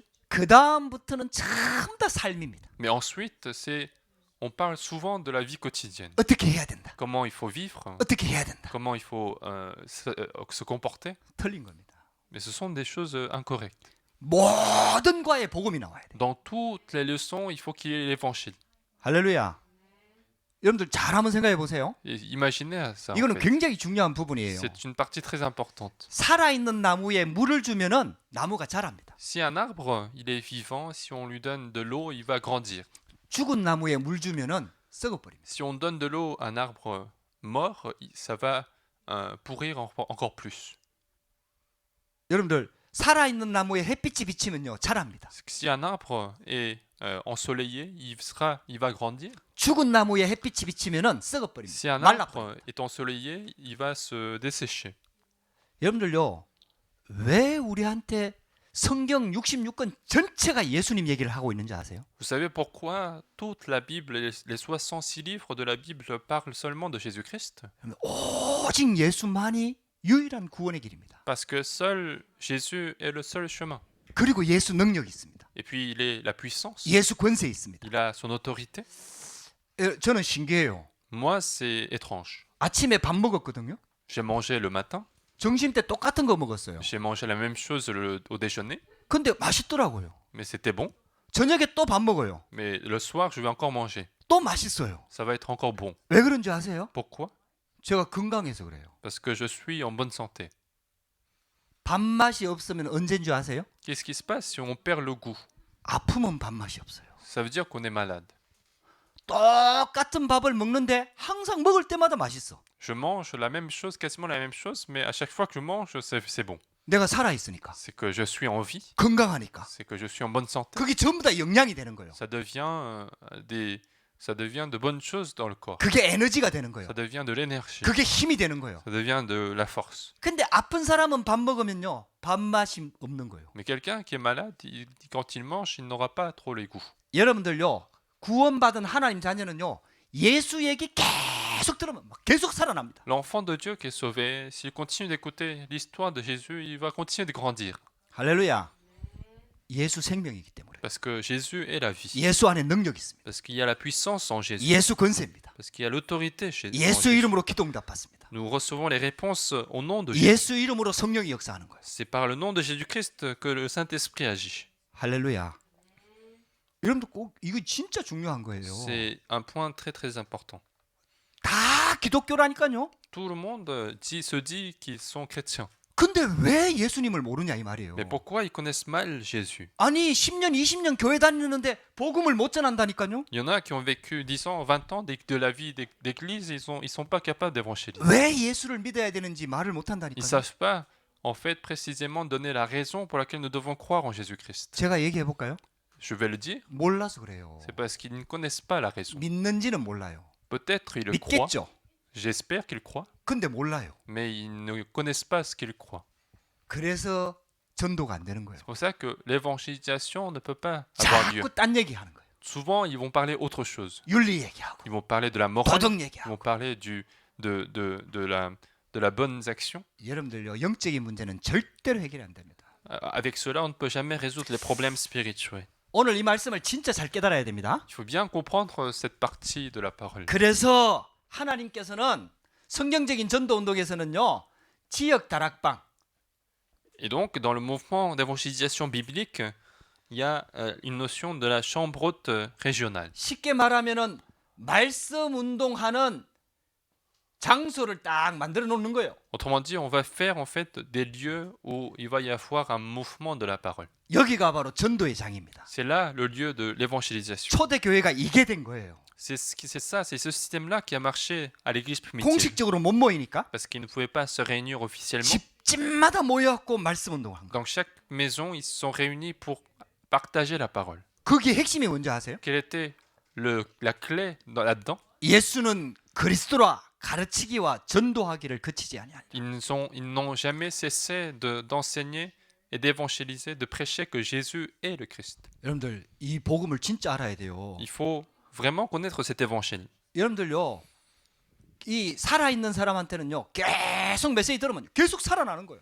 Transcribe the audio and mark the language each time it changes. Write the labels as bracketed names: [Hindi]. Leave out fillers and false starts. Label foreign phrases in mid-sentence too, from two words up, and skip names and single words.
[Korean] 그 다음부터는 전부 다 삶입니다. [French] mais ensuite, on parle souvent de la vie quotidienne. [Korean] 어떻게 해야 된다. [French] Comment il faut vivre, [Korean] 어떻게 해야 된다. [French] comment il faut se comporter. [Korean] 틀린 겁니다. [French] Mais ce sont des choses incorrectes. [Korean] 모든 과에 복음이 나와야 돼. [French] Dans toutes les leçons, il faut qu'il y ait l'évangile. [Korean] 할렐루야. 여러분들 잘 한번 생각해 보세요. [French] Et imaginez ça. En [Korean] 이거는 [French] fait. [Korean] 굉장히 중요한 부분이에요. [French] C'est une partie très importante. [Korean] 살아있는 나무에 물을 주면은 나무가 자랍니다. [French] Si un arbre, il est vivant, si on lui donne de l'eau, il va grandir. [Korean] 죽은 나무에 물 주면은 썩어버립니다. [French] Si on donne de l'eau à un arbre mort, ça va pourrir encore plus. [Korean] 여러분들 살아있는 나무에 햇빛이 비치면요 자랍니다. [French] C'est que si un arbre est ensoleillé, il va grandir. [Korean] 죽은 나무에 햇빛이 비치면은 썩어버립니다. [French] Si un [Korean] 말라버립니다. [French] arbre est ensoleillé, il va se dessécher. [Korean] 여러분들요 왜 우리한테 성경 66권 전체가 예수님 얘기를 하고 있는지 아세요? [French] Vous savez pourquoi toute la Bible, les 66 livres de la Bible parlent seulement de Jésus-Christ? [Korean] 오직 예수만이 유일한 구원의 길입니다. [French] Parce que seul Jésus est le seul chemin. [Korean] 그리고 예수 능력이 있습니다. [French] Et puis il est la puissance, [Korean] 예수 권세 있습니다. [French] il a son autorité. [Korean] 저는 신기해요. [French] Moi, c'est étrange. [Korean] 아침에 밥 먹었거든요. [French] J'ai mangé le matin, [Korean] 점심 때 똑같은 거 먹었어요. [French] j'ai mangé la même chose au déjeuner, [Korean] 근데 맛있더라고요. [French] mais c'était bon. [Korean] 저녁에 또 밥 먹어요. [French] Mais le soir, je vais encore manger. [Korean] 또 맛있어요. [French] Ça va être encore bon. [Korean] 왜 그런지 아세요? [French] Pourquoi? [Korean] 제가 건강해서 그래요. [French] Parce que je suis en bonne santé. [Korean] 밥맛이 없으면 언제인 줄 아세요? [French] Qu'est-ce qui se passe si on perd le goût? [Korean] 아프면 밥맛이 없어요. [French] Ça veut dire qu'on est malade. [Korean] 똑같은 밥을 먹는데 항상 먹을 때마다 맛있어. [French] Je mange la même chose, quasiment la même chose, mais à chaque fois que je mange, c'est bon. [Korean] 내가 살아있으니까. [French] C'est que je suis en vie, [Korean] 건강하니까. [French] c'est que je suis en bonne santé. [Korean] 그게 전부 다 영양이 되는 거예요. [French] Ça devient de bonnes choses dans le corps. [Korean] 그게 에너지가 되는 거예요. [French] Ça devient de l'énergie. [Korean] 그게 힘이 되는 거예요. [French] Ça devient de la force. [Korean] 근데 아픈 사람은 밥 먹으면요. 밥맛이 없는 거예요. [French] Mais quelqu'un qui est malade, quand il mange, il n'aura pas trop les goûts. [Korean] 여러분들요. 구원받은 하나님 자녀는요. 예수 얘기 계속 들으면 막 계속 살아납니다. [French] L'enfant de Dieu qui est sauvé, s'il continue d'écouter l'histoire de Jésus, il va continuer de grandir. [Korean] 할렐루야. 예수 생명이기 때문에. [French] Parce que Jésus est la vie. [Korean] 예수 안에 능력이 있습니다. [French] Parce qu'il y a la puissance en Jésus. [Korean] 예수 권세입니다. [French] Parce qu'il y a l'autorité chez en 예수 Jésus. [Korean] 이름으로 기도응답 받습니다. [French] Nous recevons les réponses au nom de Jésus. [Korean] 예수 이름으로 성령이 역사하는 거예요. [French] C'est par le nom de Jésus-Christ que le Saint-Esprit agit. [Korean] 할렐루야. 여러분들 꼭 이거 진짜 중요한 거예요. [French] C'est un point très très important. [Korean] 다 기독교라니까요. [French] Tout le monde se dit qu'ils sont chrétiens. [Korean] 근데 왜 예수님을 모르냐 이 말이에요. [French] Mais pourquoi ils connaissent mal Jésus? [Korean] 아니 10년 20년 교회 다니는데 복음을 못 전한다니까요. [French] Il y en a qui ont vécu 10 ans, 20 ans de la vie d'église, ils sont pas capables d'évangéliser. [Korean] 왜 예수를 믿어야 되는지 말을 못 [French] Ils [Korean] 한다니까요. [French] savent pas en fait précisément donner la raison pour laquelle nous devons croire en Jésus-Christ. [Korean] 제가 얘기해 볼까요? [French] Je vais le dire, [Korean] 몰라서 그래요. [French] c'est parce qu'ils ne connaissent pas la raison. [Korean] 믿는지는 몰라요. [French] Peut-être ils le croient, [Korean] 믿겠죠. [French] j'espère qu'ils croient, [Korean] 근데 몰라요. [French] mais ils ne connaissent pas ce qu'ils croient. [Korean] 그래서 전도가 안 되는 거예요. [French] C'est pour ça que l'évangélisation ne peut pas avoir lieu. [Korean] 자꾸 딴 얘기하는 거예요. [French] Souvent, ils vont parler autre chose. [Korean] 윤리 얘기하고 [French] Ils vont parler de la morale, [Korean] 도덕 [French] ils [Korean] 얘기하고. [French] vont parler de la bonne action. [Korean] 여러분들요 영적인 문제는 절대로 해결이 안 됩니다. [French] Avec cela, on ne peut jamais résoudre les problèmes spirituels. [Korean] 오늘 이 말씀을 진짜 잘 깨달아야 됩니다. [French] Il faut bien comprendre cette partie de la parole. [Korean] 그래서 하나님께서는 성경적인 전도 운동에서는요 지역 다락방 [French] Et donc, dans le mouvement d'évangélisation biblique, il y a une notion de la chambre haute régionale. [Korean] 쉽게 말하면은 말씀 운동하는 장소를 딱 만들어 놓는 거예요. [French] Autrement dit, on va faire en fait des lieux où il va y avoir un mouvement de la parole. [Korean] 여기가 바로 전도의 장입니다. [French] C'est là le lieu de l'évangélisation. [Korean] 초대 교회가 이게 된 거예요. [French] C'est ce système-là qui a marché à l'église primitive. [Korean] 공식적으로 못 모이니까 [French] Parce qu'ils ne pouvaient pas se réunir officiellement. [Korean] 집집마다 모여갖고 말씀 운동한 거예요. [French] Dans chaque maison, ils se sont réunis pour partager la parole. [Korean] 그게 핵심이 뭔지 아세요? [French] Quelle était la clé là-dedans? [Korean] 예수는 그리스도라 가르치기와 전도하기를 그치지 아니하리라. [French] Ils n'ont jamais cessé d'enseigner et d'évangéliser, de prêcher que Jésus est le Christ. [Korean] 여러분들 이 복음을 진짜 알아야 돼요. [French] Il faut vraiment connaître cet évangile. [Korean] 여러분들요 이 살아있는 사람한테는요 계속 메시지 들으면 계속 살아나는 거예요.